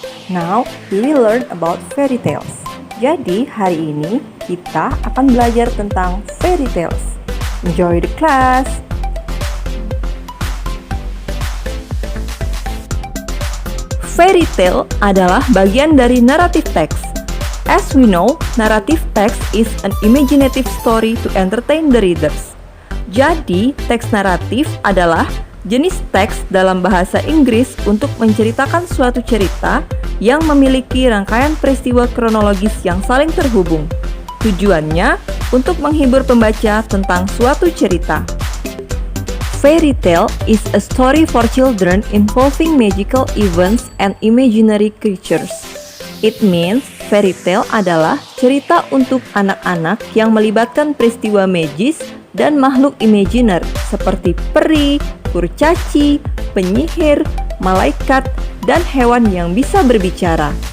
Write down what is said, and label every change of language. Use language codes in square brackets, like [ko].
[en] Now, we will learn about fairy tales. [id] Jadi, hari ini kita akan belajar tentang fairy tales. [en] Enjoy the class! [id] Fairy tale adalah bagian dari narrative text. [en] As we know, narrative text is an imaginative story to entertain the readers. [id] Jadi, teks naratif adalah jenis teks dalam bahasa Inggris untuk menceritakan suatu cerita yang memiliki rangkaian peristiwa kronologis yang saling terhubung. Tujuannya untuk menghibur pembaca tentang suatu cerita. [en] Fairy tale is a story for children involving magical events and imaginary creatures. It means [id] fairy tale adalah cerita untuk anak-anak yang melibatkan peristiwa magis dan makhluk imajiner seperti peri, kurcaci, penyihir, malaikat, dan hewan yang bisa berbicara.